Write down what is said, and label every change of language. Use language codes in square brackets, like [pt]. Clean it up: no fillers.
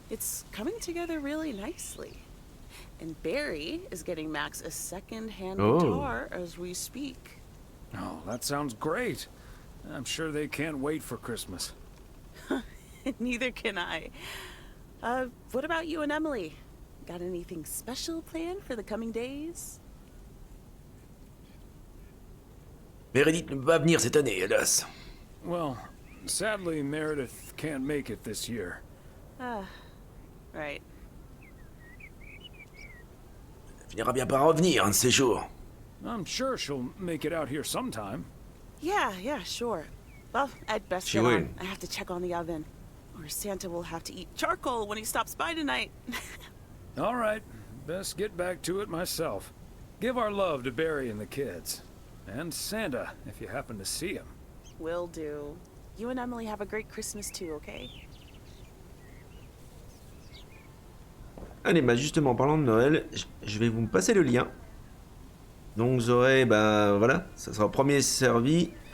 [en] It's coming together really nicely. And Barry is getting Max a second-hand guitar as we speak. Oh, that sounds great. I'm sure they can't wait for Christmas. Neither can I. What about you and Emily? Got anything special planned for the coming days? [fr] Meredith ne peut pas venir cette année, hélas. [en] Well, sadly, Meredith can't make it this year. Right. [fr] Elle finira bien par revenir un de ces jours. [en] I'm sure she'll make it out here sometime. Yeah, sure. Well, I'd best She get will. on. I have to check on the oven. Or Santa will have to eat charcoal when he stops by tonight. All right, best get back to it myself. Give our love to Barry and the kids. And Santa, if you happen to see him. Will do. You and Emily have a great Christmas too, okay? [fr] Allez, bah justement, en parlant de Noël, je vais vous passer le lien. Donc vous aurez, bah voilà, ça sera au premier servi.